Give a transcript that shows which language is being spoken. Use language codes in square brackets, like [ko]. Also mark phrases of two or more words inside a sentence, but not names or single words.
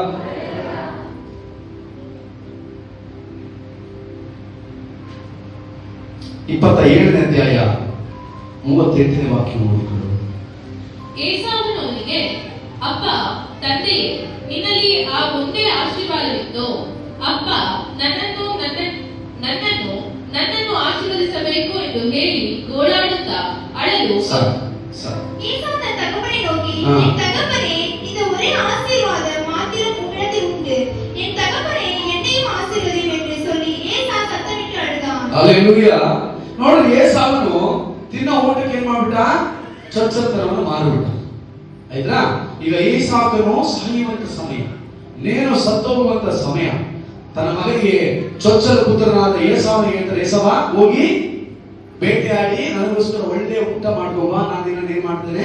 [kn] ಇಪ್ಪತ್ತೇಳನೇ ಅಧ್ಯಾಯ 38ನೇ ವಾಕ್ಯ ನೋಡಿಕೊಳ್ಳು. ಏಸಾವನು ಅವನಿಗೆ, ಅಪ್ಪ, ತಂದೆಯೇ, ನಿನ್ನಲ್ಲಿ ಆ ಒಂದೇ ಆಶೀರ್ವಾದವಿತ್ತು. ಅಪ್ಪ ನನ್ನನ್ನು ಆಶೀರ್ವದಿಸಬೇಕು ಎಂದು ಹೇಳಿ ಗೋಳಾಡುತ್ತಾ ಅಳಲು. [ta] ஏசாவு தகப்பனை நோக்கி, என் தகப்பனே, இந்த ஒரே ஆசீர்வாதம் மாத்திரம் உம்மிடத்தில் உண்டு. என் தகப்பனே, என்னையும் ஆசீர்வதியும் என்று சொல்லி ஏசா சத்தமிட்டு அழுதான். [kn] ಹಲ್ಲೆಲೂಯಾ. ನೋಡ್ರಿ, ಏಸಾವನು ತಿನ್ನೋ ಊಟಕ್ಕೆ ಏನ್ ಮಾಡ್ಬಿಟ್ಟ? ಚೊಚ್ಚಲತನವನ್ನು ಮಾರಿಬಿಟ್ಟ. ಆಯ್ತಾ? ಈಗ ಏಸಾವನು ಸಾಯುವಂತ ಸಮಯ, ನೇನು ಸತ್ತೋಗುವಂತ ಸಮಯ. ತನ್ನ ಮಗನಿಗೆ ಚೊಚ್ಚಲ ಪುತ್ರನಾದ ಏಸಾವನಿಗೆ ಹೇಳ್ತಾರೆ, ಏಸವ ಹೋಗಿ ಬೇಟೆಯಾಡಿ ನನಗೋಸ್ಕರ ಒಳ್ಳೆಯ ಊಟ ಮಾಡ್ಕೋಬಾ, ನಾನು ನಿನ್ನ ಏನ್ ಮಾಡ್ತೇನೆ?